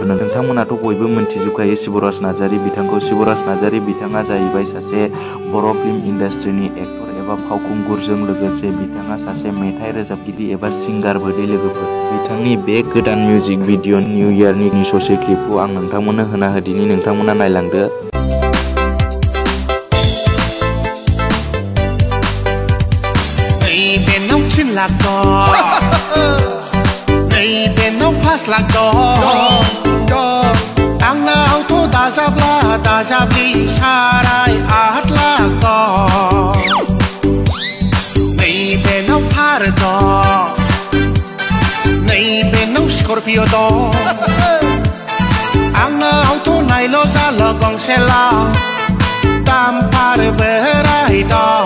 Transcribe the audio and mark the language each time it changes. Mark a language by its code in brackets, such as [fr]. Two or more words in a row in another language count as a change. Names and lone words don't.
[brx] नोंथांमोनाथ' बयबो मिन्थिजोबखायो शिबराज नार्जारि बिथांखौ। शिबराज नार्जारि बिथाङा जाहैबाय सासे बर' [en] film industry actor [brx] एबा फावखुंगुरजों लोगोसे बिथाङा सासे मेथाइ रोजाबगिरि एबा सिंगारबो दै लोगोफोर। बिथांनि बे गोदान [en] music video new year [brx] ससे क्लिपखौ आं नोंथांमोननो होना होदिनि, नोंथांमोना नायलांदो। [trp] neibe nong pas lak do ang nao to da jabli sarai ahat lak do neibe nong par do neibe nong Scorpio do ang nao to nailo jalo gong sela tam par berai do